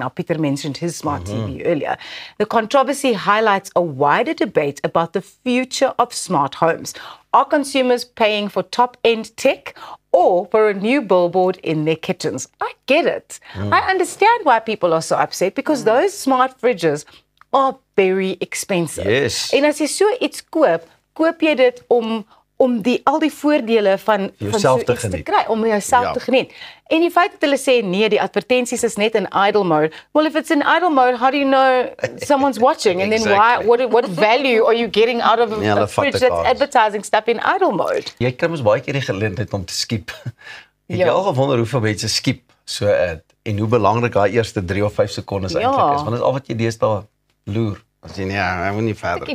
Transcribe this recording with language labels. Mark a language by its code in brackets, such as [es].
[en] Now, Peter mentioned his smart TV earlier. The controversy highlights a wider debate about the future of smart homes. Are consumers paying for top-end tech or for a new billboard in their kitchens? I get it. I understand why people are so upset because those smart fridges are very expensive. Yes. [af] En as jy so iets koop, koop jy dit om al die voordele van jouself so iets te kry, om jouself te geniet. En die feit dat hulle sê nee, die advertensies is net in idle mode. [en] Well, if it's in idle mode, how do you know someone's watching? And then what value are you getting out of a fridge that's advertising stuff in idle mode? [af] Jy kry mos baie keer die geleentheid om te skiep. Ek het al gewonder hoeveel mense skiep so 'n ad en hoe belangrik daai eerste 3 of 5 sekondes eintlik is, want dit is al wat jy deesdae loer. As jy hy moet nie verder kyk.